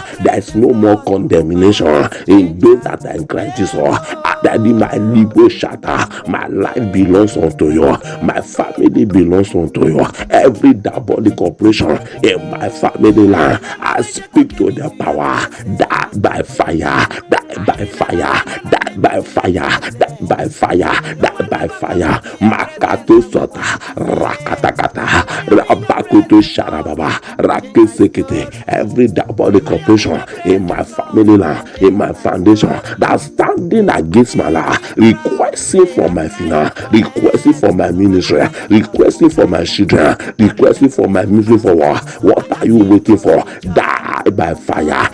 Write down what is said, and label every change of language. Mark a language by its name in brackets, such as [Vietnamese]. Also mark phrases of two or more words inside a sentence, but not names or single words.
[English] There is no more condemnation in those that are in Christ Jesus. Daddy, my libo shatter. My life belongs unto you. My family belongs unto you. Every diabolic operation in my family line, I speak to the power. Die by fire. Die by fire. Die by fire. Die by fire. Die by fire. Makato sota. Rakatakata. Rabakuto sharababa. Rakesekete. Every diabolic operation in my family line, in my foundation, that's standing against my life, requesting for my finance, requesting for my ministry, requesting for my children, requesting for my moving forward. What are you waiting for? Die by fire.